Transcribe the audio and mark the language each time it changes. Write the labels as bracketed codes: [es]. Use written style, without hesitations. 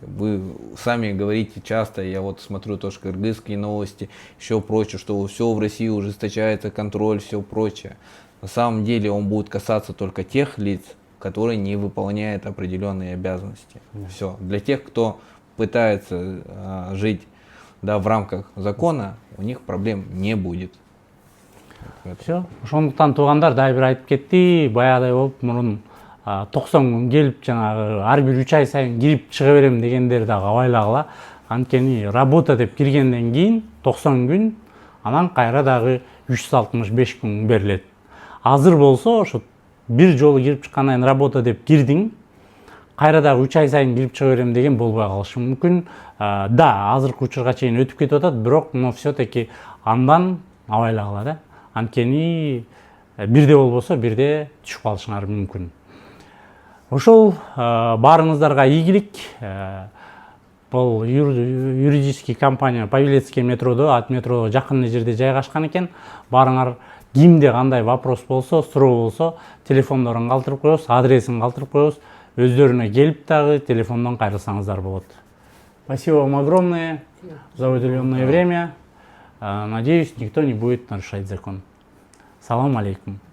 [ru] Вы сами говорите часто, я вот смотрю тоже кыргызские новости, еще прочее, что все в России ужесточается, контроль, все прочее. На самом деле он будет касаться только тех лиц, которые не выполняют определенные обязанности. Все. Для тех, кто пытается жить, да, в рамках закона, у них проблем не будет. Все. [ky] Ошондуктан туугандар дагы бир айтып кетти, баягыдай болуп мурун 90 күн келип, жанагы ар бир 3 ай сайын кирип чыга берем дегендер дагы абайлагыла. Анткени работа деп киргенден кийин 90 күн, анан кайра дагы 365 күн берилет. Азыр болсо ошо бир жолу кирип чыккандан кийин работа деп кирдиң, кайра дагы 3 ай сайын кирип чыга берем деген болбой калышы мүмкүн. Да, азыркы учурга чейин өтүп кетип атат, бирок [ru] но все-таки [ky] андан абайлагыла да. Анткени бирде болбосо бирде түшүп калышыңар мүмкүн. Ошол баарыңыздарга ийгилик. Бул юридический компания Павелецкий метродо, ат метро жакын жерде жайгашкан экен. Баарыңар кимде кандай вопрос болсо, суроо болсо, телефондорун калтырып коебуз, адресин калтырып коебуз. Өздөрүнө келип дагы телефондон кайрылсаңыздар болот. [ru] Спасибо вам огромное за уделенное время. Надеюсь, никто не будет нарушать закон. Салам алейкум.